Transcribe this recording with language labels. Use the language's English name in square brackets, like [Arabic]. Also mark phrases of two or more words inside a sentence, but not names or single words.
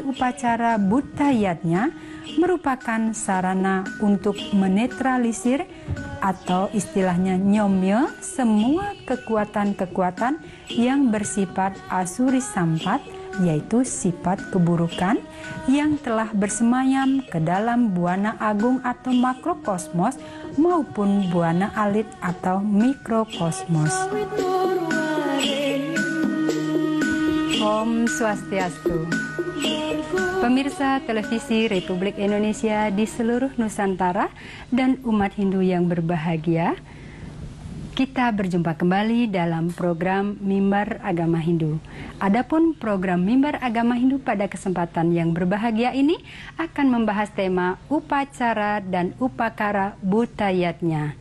[Indonesian] upacara Butayatnya merupakan sarana untuk menetralisir atau istilahnya nyomye semua kekuatan-kekuatan yang bersifat asuri sampat, yaitu sifat keburukan yang telah bersemayam ke dalam Buana Agung atau makrokosmos maupun Buana Alit atau mikrokosmos. Om Swastiastu. Pemirsa televisi Republik Indonesia di seluruh Nusantara dan umat Hindu yang berbahagia, kita berjumpa kembali dalam program Mimbar Agama Hindu. Adapun program Mimbar Agama Hindu pada kesempatan yang berbahagia ini akan membahas tema upacara dan upakara Butayatnya.